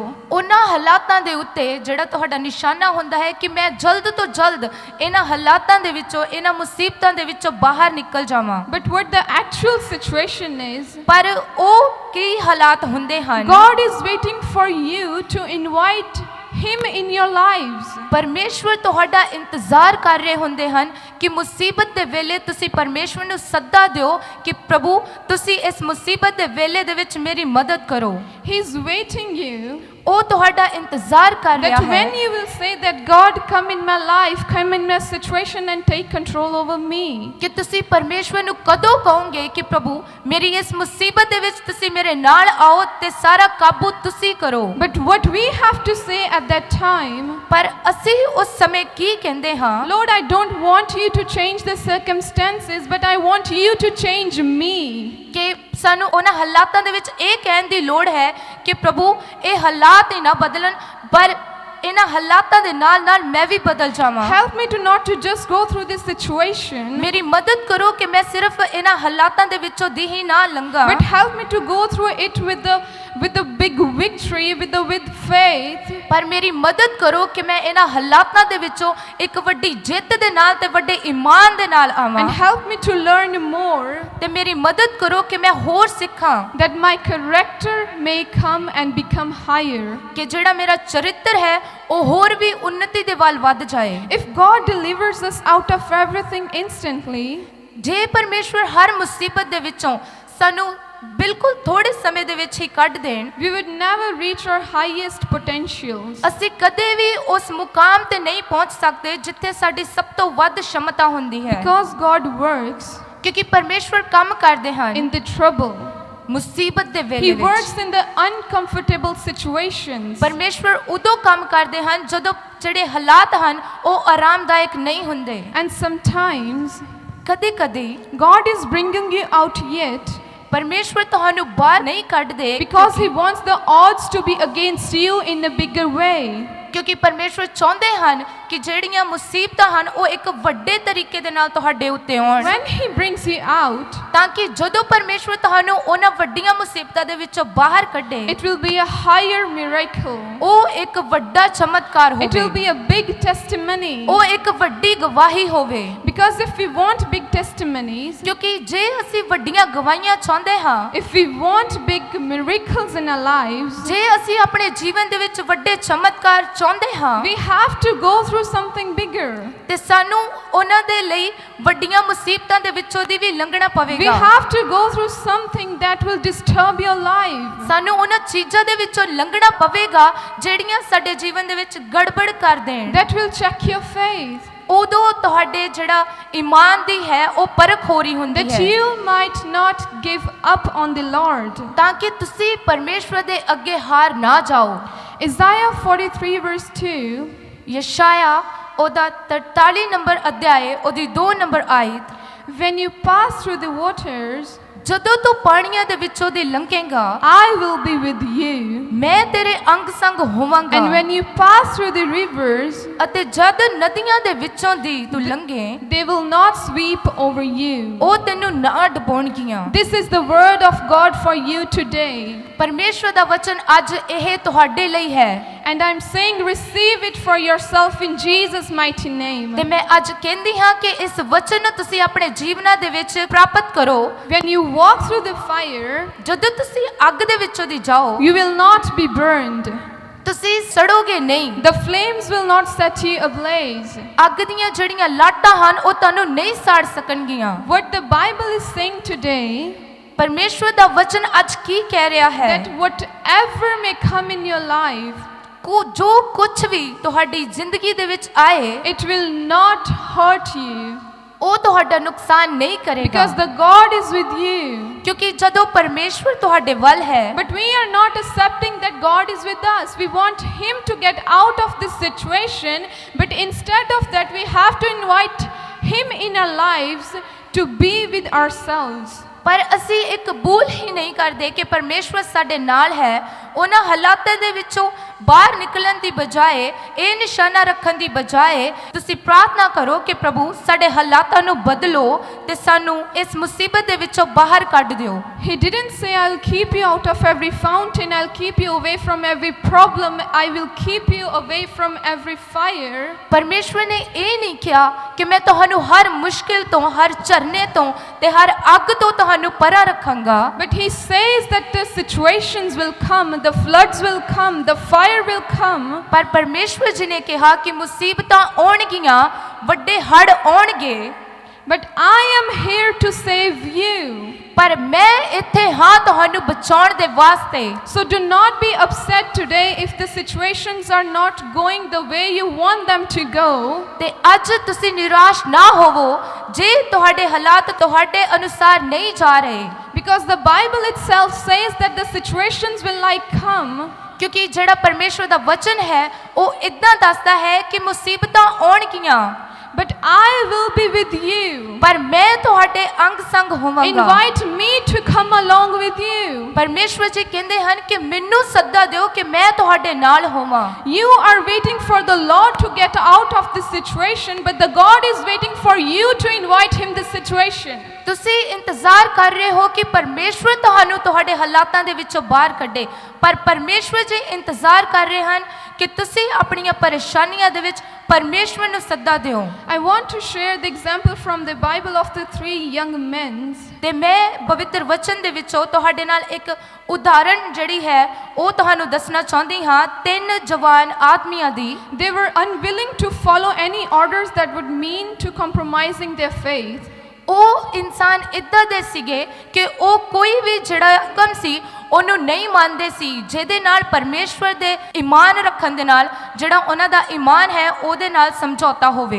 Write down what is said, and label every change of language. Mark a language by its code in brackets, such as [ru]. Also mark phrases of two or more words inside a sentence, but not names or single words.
[pa] ਉਹਨਾਂ ਹਾਲਾਤਾਂ ਦੇ ਉੱਤੇ ਜਿਹੜਾ ਤੁਹਾਡਾ ਨਿਸ਼ਾਨਾ ਹੁੰਦਾ ਹੈ ਕਿ ਮੈਂ ਜਲਦ ਤੋਂ ਜਲਦ ਇਹਨਾਂ ਹਾਲਾਤਾਂ ਦੇ ਵਿੱਚੋਂ ਇਹਨਾਂ ਮੁਸੀਬਤਾਂ ਦੇ ਵਿੱਚੋਂ ਬਾਹਰ ਨਿਕਲ ਜਾਵਾਂ [en] But what the actual situation is, [pa] ਪਰ ਉਹ ਕੀ ਹਾਲਾਤ ਹੁੰਦੇ ਹਨ [en] God is waiting for you to invite Him in your lives. [pa] ਪਰਮੇਸ਼ਵਰ ਤੁਹਾਡਾ ਇੰਤਜ਼ਾਰ ਕਰ ਰਹੇ ਹੁੰਦੇ ਹਨ ਕਿ ਮੁਸੀਬਤ ਦੇ ਵੇਲੇ ਤੁਸੀਂ ਪਰਮੇਸ਼ਵਰ ਨੂੰ ਸੱਦਾ ਦਿਓ ਕਿ ਪ੍ਰਭੂ ਤੁਸੀਂ ਇਸ ਮੁਸੀਬਤ ਦੇ ਵੇਲੇ ਦੇ ਵਿੱਚ ਮੇਰੀ ਮਦਦ ਕਰੋ [en] He's waiting you [pa] ਉਹ ਤੁਹਾਡਾ ਇੰਤਜ਼ਾਰ ਕਰ ਰਿਹਾ [en] that [pa] ਹੈ [en] when you will say that God come in my life, come in my situation and take control over me. [pa] ਕਿ ਤੁਸੀਂ ਪਰਮੇਸ਼ਵਰ ਨੂੰ ਕਦੋਂ ਕਹੋਗੇ ਕਿ ਪ੍ਰਭੂ ਮੇਰੀ ਇਸ ਮੁਸੀਬਤ ਦੇ ਵਿੱਚ ਤੁਸੀਂ ਮੇਰੇ ਨਾਲ ਆਓ ਤੇ ਸਾਰਾ ਕਾਬੂ ਤੁਸੀਂ ਕਰੋ [en] But what we have to say at that time, [pa] ਪਰ ਅਸੀਂ ਉਸ ਸਮੇਂ ਕੀ ਕਹਿੰਦੇ ਹਾਂ [en] Lord, I don't want you to change the circumstances, but I want you to change me. [pa] ਕਿ ਸਾਨੂੰ ਉਹਨਾਂ ਹਾਲਾਤਾਂ ਦੇ ਵਿੱਚ ਇਹ ਕਹਿਣ ਦੀ ਲੋੜ ਹੈ ਕਿ ਪ੍ਰਭੂ ਇਹ ਹਾਲਾਤ ਹੀ ਨਾ ਬਦਲਣ ਪਰ ਇਹਨਾਂ ਹਾਲਾਤਾਂ ਦੇ ਨਾਲ ਨਾਲ ਮੈਂ ਵੀ ਬਦਲ ਜਾਵਾਂ [en] Help me to not to just go through this situation, [pa] ਮੇਰੀ ਮਦਦ ਕਰੋ ਕਿ ਮੈਂ ਸਿਰਫ ਇਹਨਾਂ ਹਾਲਾਤਾਂ ਦੇ ਵਿੱਚੋਂ ਦੀ ਹੀ ਨਾ ਲੰਘਾਂ [en] but help me to go through it with the big victory, with faith. [pa] ਪਰ ਮੇਰੀ ਮਦਦ ਕਰੋ ਕਿ ਮੈਂ ਇਹਨਾਂ ਹਾਲਾਤਾਂ ਦੇ ਵਿੱਚੋਂ ਇੱਕ ਵੱਡੀ ਜਿੱਤ ਦੇ ਨਾਲ ਤੇ ਵੱਡੇ ਈਮਾਨ ਦੇ ਨਾਲ ਆਵਾਂ [en] And help me to learn more, [pa] ਤੇ ਮੇਰੀ ਮਦਦ ਕਰੋ ਕਿ ਮੈਂ ਹੋਰ ਸਿੱਖਾਂ [en] that my character may come and become higher. [pa] ਕਿ ਜਿਹੜਾ ਮੇਰਾ ਚਰਿੱਤਰ ਹੈ ਉਹ ਹੋਰ ਵੀ ਉન્નਤੀ ਦੇ ਵੱਲ ਵੱਧ ਜਾਏ [en] If God delivers us out of everything instantly, [pa] ਜੇ ਪਰਮੇਸ਼ਵਰ ਹਰ ਮੁਸੀਬਤ ਦੇ ਵਿੱਚੋਂ ਸਾਨੂੰ ਬਿਲਕੁਲ ਥੋੜੇ ਸਮੇਂ ਦੇ ਵਿੱਚ ਹੀ ਕੱਢ ਦੇਣ [en] we would never reach our highest potentials. [pa] ਅਸੀਂ ਕਦੇ ਵੀ ਉਸ ਮੁਕਾਮ ਤੇ ਨਹੀਂ ਪਹੁੰਚ ਸਕਦੇ ਜਿੱਥੇ ਸਾਡੀ ਸਭ ਤੋਂ ਵੱਧ ਸ਼ਮਤਾ ਹੁੰਦੀ ਹੈ [en] Because God works [pa] ਕਿਉਂਕਿ ਪਰਮੇਸ਼ਵਰ ਕੰਮ ਕਰਦੇ ਹਨ [en] in the trouble. [pa] ਮੁਸੀਬਤ ਦੇ [en] He [pa] ਵੇਲੇ [en] works [pa] ਵਿੱਚ [en] in the uncomfortable situations. [pa] ਪਰਮੇਸ਼ਵਰ ਉਦੋਂ ਕੰਮ ਕਰਦੇ ਹਨ ਜਦੋਂ ਜਿਹੜੇ ਹਾਲਾਤ ਹਨ ਉਹ ਆਰਾਮਦਾਇਕ ਨਹੀਂ ਹੁੰਦੇ [en] And sometimes [pa] ਕਦੇ-ਕਦੇ [en] God is bringing you out yet [pa] ਪਰਮੇਸ਼ਵਰ ਤੁਹਾਨੂੰ ਬਾਹਰ ਨਹੀਂ ਕੱਢਦੇ [en] because He wants the odds to be against you in a bigger way. [pa] ਕਿਉਂਕਿ ਪਰਮੇਸ਼ਵਰ ਚਾਹੁੰਦੇ ਹਨ ਕਿ ਜਿਹੜੀਆਂ ਮੁਸੀਬਤਾਂ ਹਨ ਉਹ ਇੱਕ ਵੱਡੇ ਤਰੀਕੇ ਦੇ ਨਾਲ ਤੁਹਾਡੇ ਉੱਤੇ ਆਉਣ [en] When He brings you out, [pa] ਤਾਂ ਕਿ ਜਦੋਂ ਪਰਮੇਸ਼ਵਰ ਤੁਹਾਨੂੰ ਉਹਨਾਂ ਵੱਡੀਆਂ ਮੁਸੀਬਤਾਂ ਦੇ ਵਿੱਚੋਂ ਬਾਹਰ ਕੱਢੇ [en] it will be a higher miracle. [pa] ਉਹ ਇੱਕ ਵੱਡਾ ਚਮਤਕਾਰ [en] It will [pa] ਹੋਵੇ [en] be a big testimony. [pa] ਉਹ ਇੱਕ ਵੱਡੀ ਗਵਾਹੀ ਹੋਵੇ [en] Because if we want big testimonies, [pa] ਕਿਉਂਕਿ ਜੇ ਅਸੀਂ ਵੱਡੀਆਂ ਗਵਾਹੀਆਂ ਚਾਹੁੰਦੇ ਹਾਂ [en] if we want big miracles in our lives, [pa] ਜੇ ਅਸੀਂ ਆਪਣੇ ਜੀਵਨ ਦੇ ਵਿੱਚ ਵੱਡੇ ਚਮਤਕਾਰ ਚਾਹੁੰਦੇ ਹਾਂ [en] we have to go through something bigger. [pa] ਤੇ ਸਾਨੂੰ ਉਹਨਾਂ ਦੇ ਲਈ ਵੱਡੀਆਂ ਮੁਸੀਬਤਾਂ ਦੇ ਵਿੱਚੋਂ ਦੀ ਵੀ ਲੰਘਣਾ [en] We [pa] ਪਵੇਗਾ [en] have to go through something that will disturb your life. [pa] ਸਾਨੂੰ ਉਹਨਾਂ ਚੀਜ਼ਾਂ ਦੇ ਵਿੱਚੋਂ ਲੰਘਣਾ ਪਵੇਗਾ ਜਿਹੜੀਆਂ ਸਾਡੇ ਜੀਵਨ ਦੇ ਵਿੱਚ ਗੜਬੜ ਕਰ ਦੇਣ [en] That will check your faith. [pa] ਉਦੋਂ ਤੁਹਾਡੇ ਜਿਹੜਾ ਈਮਾਨ ਦੀ ਹੈ ਉਹ ਪਰਖ ਹੋ ਰਹੀ ਹੁੰਦੀ [en] that [pa] ਹੈ [en] you might not give up on the Lord. [pa] ਤਾਂ ਕਿ ਤੁਸੀਂ ਪਰਮੇਸ਼ਵਰ ਦੇ ਅੱਗੇ ਹਾਰ ਨਾ ਜਾਓ। [en] Isaiah 43 verse 2, [pa] ਯਸ਼ਾਇਆ ਉਹਦਾ 43 ਨੰਬਰ ਅਧਿਆਏ ਉਹਦੀ 2 ਨੰਬਰ ਆਇਤ, [en] when you pass through the waters, [pa] ਜਦੋਂ ਤੂੰ ਪਾਣੀਆਂ ਦੇ ਵਿੱਚੋਂ ਦੀ ਲੰਘੇਗਾ [en] I will be with you. [pa] ਮੈਂ ਤੇਰੇ ਅੰਗ ਸੰਗ ਹੋਵਾਂਗਾ। [en] And when you pass through the rivers, [pa] ਅਤੇ ਜਦ ਨਦੀਆਂ ਦੇ ਵਿੱਚੋਂ ਦੀ ਤੂੰ ਲੰਘੇ [en] they will not sweep over you. [pa] ਉਹ ਤੈਨੂੰ ਨਾ ਡੁਬੋਣਗੀਆਂ। [en] This is the word of God for you today. [pa] ਪਰਮੇਸ਼ਵਰ ਦਾ ਵਚਨ ਅੱਜ ਇਹ ਤੁਹਾਡੇ ਲਈ ਹੈ। [en] And I'm saying receive it for yourself in Jesus' mighty name. [pa] ਤੇ ਮੈਂ ਅੱਜ ਕਹਿੰਦੀ ਹਾਂ ਕਿ ਇਸ ਵਚਨ ਨੂੰ ਤੁਸੀਂ ਆਪਣੇ ਜੀਵਨਾਂ ਦੇ ਵਿੱਚ ਪ੍ਰਾਪਤ ਕਰੋ। [en] When you walk through the fire, [pa] ਜਦੋਂ ਤੁਸੀਂ ਅੱਗ ਦੇ ਵਿੱਚੋਂ ਦੀ ਜਾਓ [en] you will not be burned. [pa] ਤੁਸੀਂ ਸੜੋਗੇ ਨਹੀਂ। [en] The flames will not set you ablaze. [pa] ਅੱਗ ਦੀਆਂ ਜਿਹੜੀਆਂ ਲਾਟਾਂ ਹਨ ਉਹ ਤੁਹਾਨੂੰ ਨਹੀਂ ਸਾੜ ਸਕਣਗੀਆਂ। [en] What the Bible is saying today, [pa] ਪਰਮੇਸ਼ਵਰ ਦਾ ਵਚਨ ਅੱਜ ਕੀ ਕਹਿ ਰਿਹਾ ਹੈ [en] that whatever may come in your life, [pa] ਜੋ ਕੁਝ ਵੀ ਤੁਹਾਡੀ ਜ਼ਿੰਦਗੀ ਦੇ ਵਿੱਚ ਆਏ [en] it will not hurt you, [pa] ਉਹ ਤੁਹਾਡਾ ਨੁਕਸਾਨ ਨਹੀਂ ਕਰੇਗਾ [en] because the God is with you. [pa] ਕਿਉਂਕਿ ਜਦੋਂ ਪਰਮੇਸ਼ਵਰ ਤੁਹਾਡੇ ਵੱਲ ਹੈ [en] But we are not accepting that God is with us. We want Him to get out of this situation, but instead of that, we have to invite Him in our lives to be with ourselves. [pa] ਪਰ ਅਸੀਂ ਇੱਕ ਕਬੂਲ ਹੀ ਨਹੀਂ ਕਰਦੇ ਕਿ ਪਰਮੇਸ਼ਵਰ ਸਾਡੇ ਨਾਲ ਹੈ। ਉਹਨਾਂ ਹਾਲਾਤਾਂ ਦੇ ਵਿੱਚੋਂ ਬਾਹਰ ਨਿਕਲਣ ਦੀ ਬਜਾਏ, ਇਹ ਨਿਸ਼ਾਨਾ ਰੱਖਣ ਦੀ ਬਜਾਏ ਤੁਸੀਂ ਪ੍ਰਾਰਥਨਾ ਕਰੋ ਕਿ ਪ੍ਰਭੂ ਸਾਡੇ ਹਾਲਾਤਾਂ ਨੂੰ ਬਦਲੋ ਤੇ ਸਾਨੂੰ ਇਸ ਮੁਸੀਬਤ ਦੇ ਵਿੱਚੋਂ ਬਾਹਰ ਕੱਢ ਦਿਓ। [en] He didn't say, I'll keep you out of every fountain, I'll keep you away from every problem, I will keep you away from every fire. [pa] ਪਰਮੇਸ਼ਵਰ ਨੇ ਇਹ ਨਹੀਂ ਕਿਹਾ ਕਿ ਮੈਂ ਤੁਹਾਨੂੰ ਹਰ ਮੁਸ਼ਕਿਲ ਤੋਂ, ਹਰ ਝਰਨੇ ਤੋਂ ਤੇ ਹਰ ਅੱਗ ਤੋਂ ਤੁਹਾਨੂੰ ਪਰਾਂ ਰੱਖਾਂਗਾ। [en] But He says that the situations will come, the floods will come, the fire will come. [pa] ਪਰ ਪਰਮੇਸ਼ਵਰ ਜੀ ਨੇ ਕਿਹਾ ਕਿ ਮੁਸੀਬਤਾਂ ਆਉਣਗੀਆਂ, ਵੱਡੇ ਹੜ੍ਹ ਆਉਣਗੇ। [en] But I am here to save you. [pa] ਪਰ ਮੈਂ ਇੱਥੇ ਹਾਂ ਤੁਹਾਨੂੰ ਬਚਾਉਣ ਦੇ ਵਾਸਤੇ। [en] So do not be upset today if the situations are not going the way you want them to go. [pa] ਤੇ ਅੱਜ ਤੁਸੀਂ ਨਿਰਾਸ਼ ਨਾ ਹੋਵੋ ਜੇ ਤੁਹਾਡੇ ਹਾਲਾਤ ਤੁਹਾਡੇ ਅਨੁਸਾਰ ਨਹੀਂ ਜਾ ਰਹੇ। [en] Because the Bible itself says that the situations will like come. [pa] ਕਿਉਂਕਿ ਜਿਹੜਾ ਪਰਮੇਸ਼ਵਰ ਦਾ ਵਚਨ ਹੈ ਉਹ ਇਦਾਂ ਦੱਸਦਾ ਹੈ ਕਿ ਮੁਸੀਬਤਾਂ ਆਉਣਗੀਆਂ। [en] But I will be with you. [pa] ਪਰ ਮੈਂ ਤੁਹਾਡੇ ਅੰਗ ਸੰਗ ਹੋਵਾਂਗਾ। [en] Invite me to come along with you. [pa] ਪਰਮੇਸ਼ਵਰ ਜੀ ਕਹਿੰਦੇ ਹਨ ਕਿ ਮੈਨੂੰ ਸੱਦਾ ਦਿਓ ਕਿ ਮੈਂ ਤੁਹਾਡੇ ਨਾਲ ਹੋਵਾਂ। [en] You are waiting for the Lord to get out of this situation, but the God is waiting for you to invite Him the situation. [pa] ਤੁਸੀਂ ਇੰਤਜ਼ਾਰ ਕਰ ਰਹੇ ਹੋ ਕਿ ਪਰਮੇਸ਼ਵਰ ਤੁਹਾਨੂੰ ਤੁਹਾਡੇ ਹਾਲਾਤਾਂ ਦੇ ਵਿੱਚੋਂ ਬਾਹਰ ਕੱਢੇ, ਪਰ ਪਰਮੇਸ਼ਵਰ ਜੀ ਇੰਤਜ਼ਾਰ ਕਰ ਰਹੇ ਹਨ ਕਿ ਤੁਸੀਂ ਆਪਣੀਆਂ ਪਰੇਸ਼ਾਨੀਆਂ ਦੇ ਵਿੱਚ ਪਰਮੇਸ਼ਵਰ ਨੂੰ ਸੱਦਾ ਦਿਓ। [en] I want to share the example from the Bible of the 3 young men. [pa] ਤੇ ਮੈਂ ਪਵਿੱਤਰ ਵਚਨ ਦੇ ਵਿੱਚੋਂ ਤੁਹਾਡੇ ਨਾਲ ਇੱਕ ਉਦਾਹਰਣ ਜਿਹੜੀ ਹੈ ਉਹ ਤੁਹਾਨੂੰ ਦੱਸਣਾ ਚਾਹੁੰਦੀ ਹਾਂ। 3 ਜਵਾਨ ਆਦਮੀਆਂ ਦੀ। [en] They were unwilling to follow any orders that would mean to compromising their faith. [pa] ਉਹ ਇਨਸਾਨ ਇੱਦਾਂ ਦੇ ਸੀਗੇ ਕਿ ਉਹ ਕੋਈ ਵੀ ਜਿਹੜਾ ਹੁਕਮ ਸੀ ਉਹਨੂੰ ਨਹੀਂ ਮੰਨਦੇ ਸੀ, ਜਿਹਦੇ ਨਾਲ ਪਰਮੇਸ਼ਵਰ ਦੇ ਈਮਾਨ ਰੱਖਣ ਦੇ ਨਾਲ ਜਿਹੜਾ ਉਹਨਾਂ ਦਾ ਈਮਾਨ ਹੈ ਉਹਦੇ ਨਾਲ ਸਮਝੌਤਾ ਹੋਵੇ।